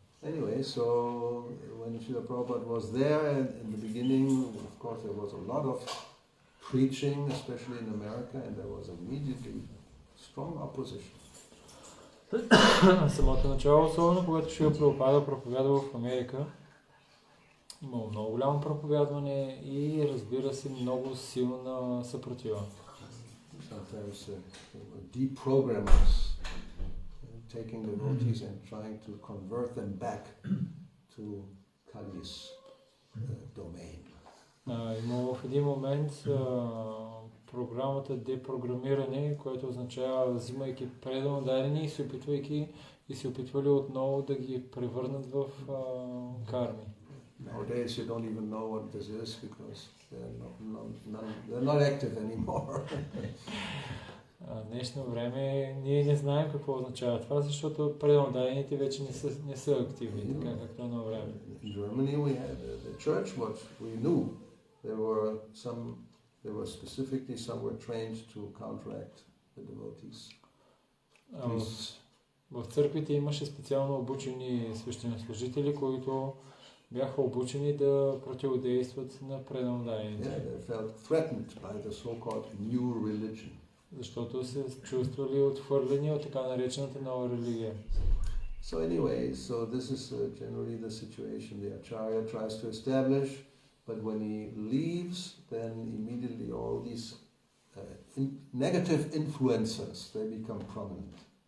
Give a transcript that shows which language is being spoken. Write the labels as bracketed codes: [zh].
[en] Anyway, so when Srila Prabhupada was there, and in the beginning, of course, there was a lot of preaching, especially in America, and there was immediately strong opposition. [bg] Самото начало, особено когато Шрила Прабхупада проповядва в Америка, имало много голямо проповядване и разбира се много силна съпротива. [en] sometimes deprogrammers, taking devotees and trying to convert them back to Kali's domain. [bg] Има в един момент програмата депрограмиране, което означава взимайки предано дадени и се опитвали отново да ги превърнат в карми. [en] Nowadays you don't even know what this is because they're not active anymore. [bg] Днешно време ние не знаем какво означава това, защото предано дадените вече не са активни, така както на време. [en] In Germany we had the church, what we knew. There were specifically some were trained to counteract the devotees. [bg] В църквите имаше специално обучени свещенослужители, които бяха обучени да противодействат на предано дадените. [en] Yeah, they felt threatened by the so-called new religion. [bg] Защото се чувствали отхвърлени от така наречената нова религия. [en] So anyway, this is generally the situation the Acharya tries to establish, but when he leaves, then immediately all these negative influences, they become prominent.